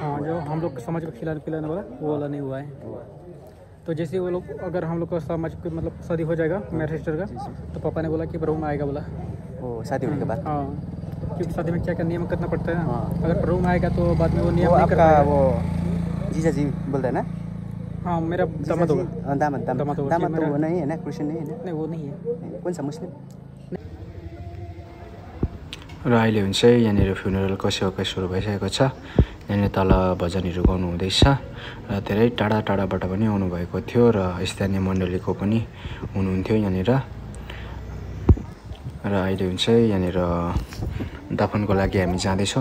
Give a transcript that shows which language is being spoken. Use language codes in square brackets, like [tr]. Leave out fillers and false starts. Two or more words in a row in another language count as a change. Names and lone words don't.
[hi] हाँ, जो हम लोग समाज को खिलाने पिलाने वाला वो वाला नहीं हुआ है। तो जैसे वो लोग अगर हम लोग का समाज को मतलब शादी हो जाएगा मेरे सिस्टर का, तो पापा ने बोला कि प्रभु में आएगा बोला। वो शादी होने के बाद? हाँ, क्योंकि शादी में क्या क्या नियम करना पड़ता है ना। अगर प्रभु में आएगा तो बाद में वो नियम नहीं कर पाएगा। वो जीजा जी बोलता है ना? हाँ, मेरा दामाद होगा। दामाद तो वो नहीं है ना? क्रिश्चियन नहीं है ना? नहीं, वो नहीं है। कौन सा मुस्लिम? [ne] र अहिले हुन्छ यहाँनिर फ्युनरलको सेवाकाई सुरु भइसकेको छ। यहाँनिर तल भजनहरू गाउनु हुँदैछ र धेरै टाढा टाढाबाट पनि आउनुभएको थियो र स्थानीय मण्डलीको पनि हुनुहुन्थ्यो यहाँनिर। र अहिले हुन्छ यहाँनिर दफनको लागि हामी जाँदैछौँ।